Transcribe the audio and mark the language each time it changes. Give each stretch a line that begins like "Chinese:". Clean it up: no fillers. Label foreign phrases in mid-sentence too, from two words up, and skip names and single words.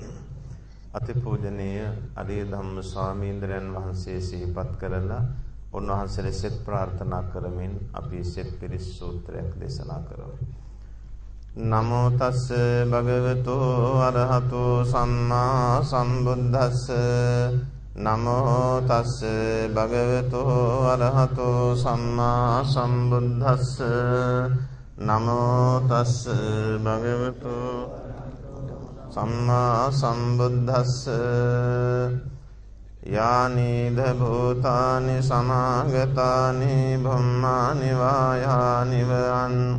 Sinhala: අතිපූජනීය අරිය ධම්ම ස්වාමීන්ද්‍රයන් වහන්සේ සිහිපත් කරලා උන්වහන්සේට සෙත් ප්‍රාර්ථනා කරමින් අපි සෙත් පිරිස් සූත්‍රයක් දේශනා කරමු.
Pali: නමෝ තස්ස භගවතු අරහතෝ සම්මා සම්බුද්දස්ස නමෝ තස්ස භගවතු අරහතෝ සම්මා සම්බුද්දස්ස නමෝ තස්ස භගවතු සම්මා සම්බුද්දස්ස යානිද භූතානි සමාගතානි භම්මානි වායානි වං